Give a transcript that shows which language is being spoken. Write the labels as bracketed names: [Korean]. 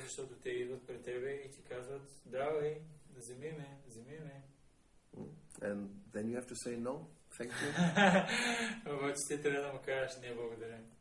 [Bulgarian] Защото те идват пред тебе и ти казват, давай, вземи ме. [English] And then you have to say no, thank you. [Bulgarian] Обаче ти трябва да му кажеш не благодаря.